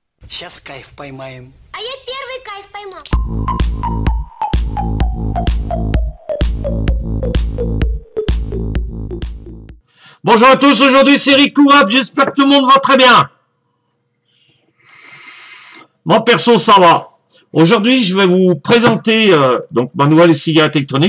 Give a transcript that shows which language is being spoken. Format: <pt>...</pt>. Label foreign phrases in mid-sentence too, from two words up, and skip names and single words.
<ru>Сейчас кайф поймаем. А я первый кайф поймал.</ru> <fr>Bonjour à tous, aujourd'hui c'est Rico Rap, j'espère que tout le monde va très bien. Moi perso ça va. Aujourd'hui je vais vous présenter donc ma nouvelle cigarette électronique.</fr>